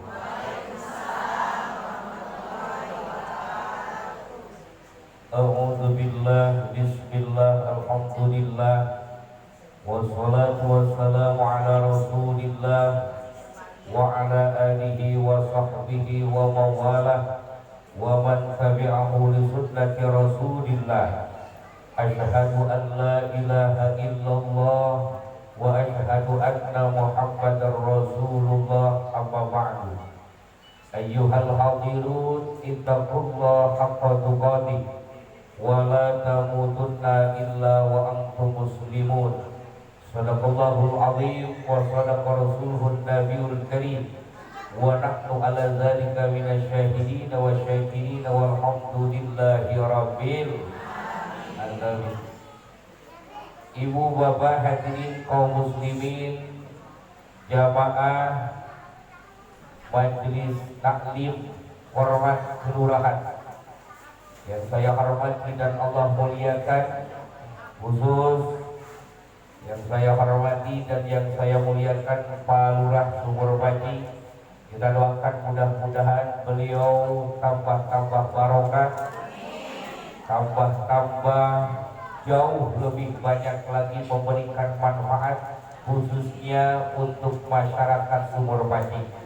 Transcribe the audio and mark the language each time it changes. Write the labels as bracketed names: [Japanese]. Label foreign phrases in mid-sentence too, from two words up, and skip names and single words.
[Arabic] أعوذ بالله، بسم الله، الحمد لله، والصلاة والسلام على رسول الله وعلى آله وصحبه وموالاه ومن تبعه لسنة رسول الله أشهد أن لا إله إلا الله وأشهد أن محمدا رسول الله. أما بعد. أيها الحاضرون، اتقوا الله حق تقاته ولا تموتن إلا وأنتم مسلمون. صدق الله العظيم وصدق رسوله النبي الكريم ونحن على ذلك من الشاهدين والشاكرين والحمد لله رب العالمين. [Indonesian] Ibu bapak hadirin kaum muslimin, jamaah majelis taklim hormat kelurahan yang saya hormati dan Allah muliakan, khusus yang saya hormati dan yang saya muliakan Pak Lurah Sumurbaji. Kita doakan mudah-mudahan beliau tambah-tambah barokah, tambah-tambah jauh lebih banyak lagi memberikan manfaat, khususnya untuk masyarakat Sumurbaji.